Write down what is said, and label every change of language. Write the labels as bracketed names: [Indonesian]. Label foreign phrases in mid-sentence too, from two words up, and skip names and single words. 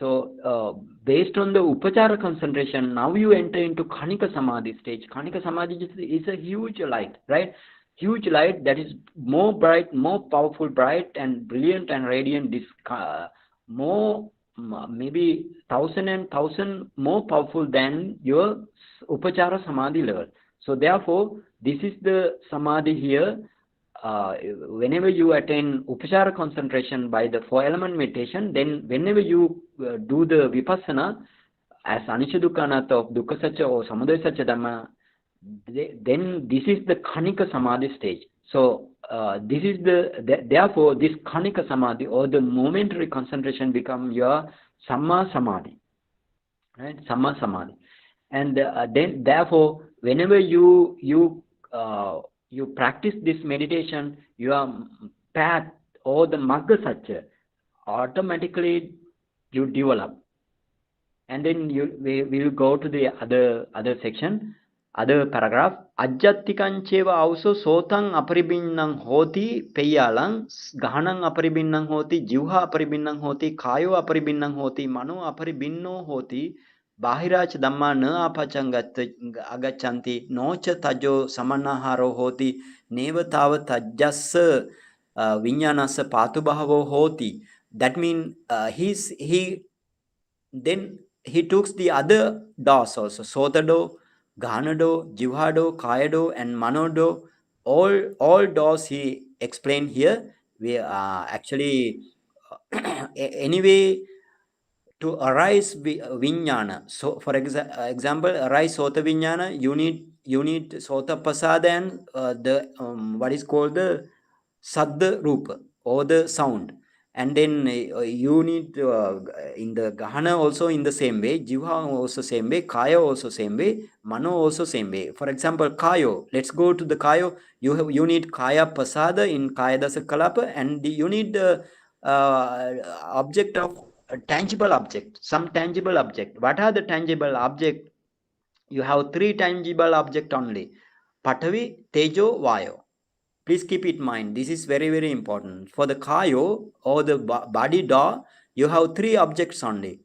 [English] So based on the upachara concentration, now you enter into [Pali] Khanika Samadhi [English] stage. [Pali] Khanika Samadhi [English] is a huge light, right? Huge light that is more bright, more powerful, bright and brilliant and radiant. This more maybe thousand and thousand more powerful than your [Pali] upachara samadhi [English] level. So therefore, this is the samadhi here. Whenever you attain upachara concentration by the four element meditation, then whenever you do the vipassana as [Pali] anicca dukkha anatta [English] of [Pali] dukkha satya [English] or [Pali] samudaya satya dhamma, [English] then this is the [Pali] khanika samadhi [English] stage. So this is therefore this [Pali] khanika samadhi [English] or the momentary concentration become your [Pali] samma samadhi, [English] right? [Pali] Samma samadhi, [English] and then therefore whenever you practice this meditation, your path or the [Pali] magga satya [English] automatically you develop. And then we will go to the other section, other paragraph. [Pali] Ajjattikancheva also sotang aparibinnang hoti peyalang, gahanang aparibinnang hoti, jivha aparibinnang hoti, kayo aparibinnang hoti, mano aparibinno hoti, bahirach dhamma na apachang agachanti, nocha tajo samanaharo hoti, neva tava tajjassa vinyanasa patubhavo hoti. [English] That means then he took the other dos also, [Pali] sotado, ganado, jivhado, kayado, [English] and manodo. All dos he explained here. We actually anyway to arise vijnana. So for example, arise [Pali] sota vijnana, [English] you need [Pali] sota pasada [English] and the what is called the [Pali] sadda rupa [English] or the sound. And then you need in the gahana also in the same way, jivha also same way, kaya also same way, mano also same way. For example, kayo, let's go to the kayo. You need [Pali] kaya pasada [English] in [Pali] kaya dasa kalapa, [English] and you need the object of a tangible object, some tangible object. What are the tangible object? You have three tangible object only: [Pali] Patavi, Tejo, Vayo. [English] Please keep it in mind. This is very, very important. For the kayo or the body da, you have three objects only.